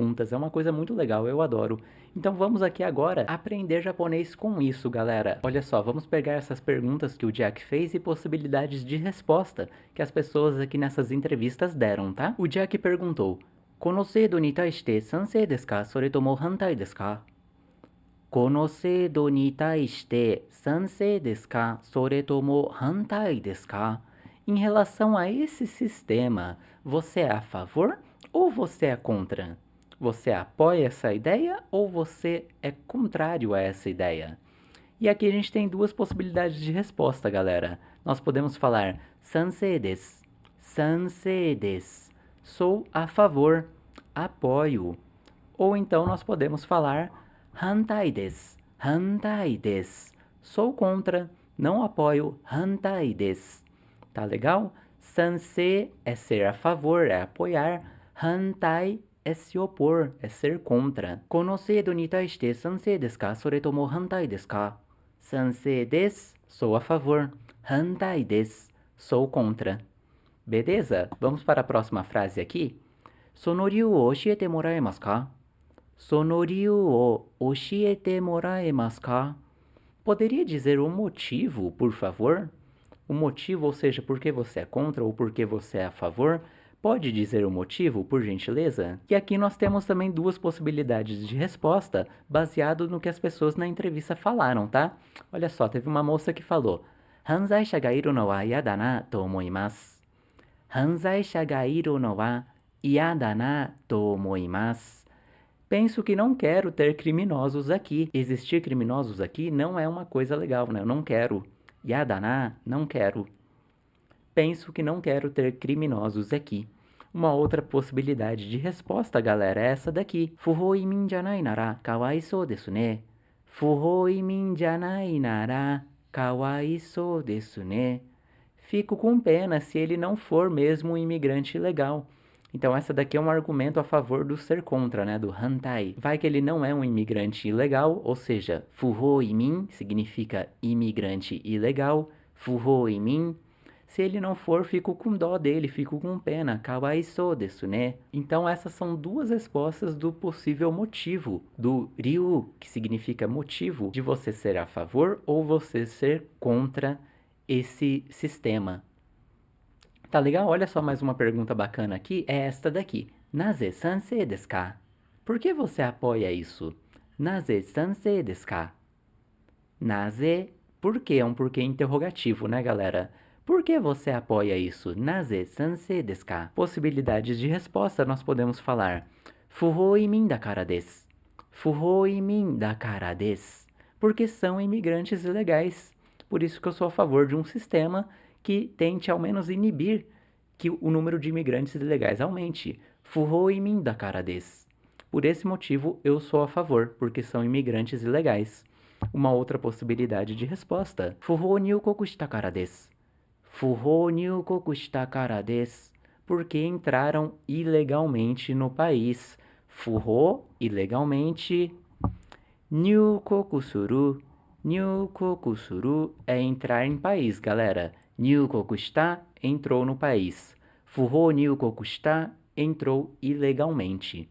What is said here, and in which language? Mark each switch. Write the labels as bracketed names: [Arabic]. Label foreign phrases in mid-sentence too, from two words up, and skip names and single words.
[Portuguese] É uma coisa muito legal, eu adoro. Então vamos aqui agora aprender japonês com isso, galera. Olha só, vamos pegar essas perguntas que o Jack fez e possibilidades de resposta que as pessoas aqui nessas entrevistas deram, tá? O Jack perguntou: [Japanese] この制度に対して賛成ですか、それとも反対ですか？この制度に対して賛成ですか、それとも反対ですか? [Portuguese] Em relação a esse sistema, você é a favor ou você é contra? Você apoia essa ideia ou você é contrário a essa ideia? E aqui a gente tem duas possibilidades de resposta, galera. Nós podemos falar [Japanese] 賛成です、賛成です, [Portuguese] sou a favor, apoio. Ou então nós podemos falar [Japanese] 反対です、反対です, [Portuguese] sou contra, não apoio, [Japanese] 反対です. [Portuguese] Tá legal? Sansei é ser a favor, é apoiar. Hantai é se opor, é ser contra. [Japanese] この制度に対して賛成ですか、それとも反対ですか? 賛成です, [Portuguese] sou a favor. [Japanese] 反対です, [Portuguese] sou contra. Beleza? Vamos para a próxima frase aqui. [Japanese] その理由を教えてもらえますか? その理由を教えてもらえますか? [Portuguese] Poderia dizer o motivo, por favor? O motivo, ou seja, por que você é contra ou por que você é a favor? Pode dizer o motivo, por gentileza? E aqui nós temos também duas possibilidades de resposta baseado no que as pessoas na entrevista falaram, tá? Olha só, teve uma moça que falou: [Japanese] 犯罪者がいるのは嫌だなと思います。犯罪者がいるのは嫌だなと思います。 [Portuguese] Penso que não quero ter criminosos aqui. Existir criminosos aqui não é uma coisa legal, né? Eu não quero. Yadana, não quero. Penso que não quero ter criminosos aqui. Uma outra possibilidade de resposta, galera, é essa daqui. [Japanese] 不法移民じゃないならかわいそうですね. 不法移民じゃないならかわいそうですね. [Portuguese] Fico com pena se ele não for mesmo um imigrante ilegal. Então essa daqui é um argumento a favor do ser contra, né, do hantai. Vai que ele não é um imigrante ilegal, ou seja, [Japanese] 不法移民 [Portuguese] significa imigrante ilegal, [Japanese] 不法移民. [Portuguese] Se ele não for, fico com dó dele, fico com pena, [Japanese] かわいそうですね. [Portuguese] Então essas são duas respostas do possível motivo, do ryu, que significa motivo, de você ser a favor ou você ser contra esse sistema. Tá legal? Olha só mais uma pergunta bacana aqui, é esta daqui. [Japanese] なぜ賛成ですか? [Portuguese] Por que você apoia isso? [Japanese] なぜ賛成ですか? Naze, [Portuguese] por que? É um porquê interrogativo, né, galera? Por que você apoia isso? [Japanese] なぜ賛成ですか? [Portuguese] Possibilidades de resposta nós podemos falar. [Japanese] 不法移民だからです. 不法移民だからです. [Portuguese] Porque são imigrantes ilegais. Por isso que eu sou a favor de um sistema que tente ao menos inibir que o número de imigrantes ilegais aumente. [Japanese] 不法移民だからです. [Portuguese] Por esse motivo, eu sou a favor, porque são imigrantes ilegais. Uma outra possibilidade de resposta. [Japanese] 不法入国したからです. 不法入国したからです. [Portuguese] Porque entraram ilegalmente no país. [Japanese] Fuhou, ilegalmente. 入国する. 入国する [Portuguese] é entrar em país, galera. [Japanese] 入国した, [Portuguese] entrou no país. [Japanese] 不法入国した, [Portuguese] entrou ilegalmente.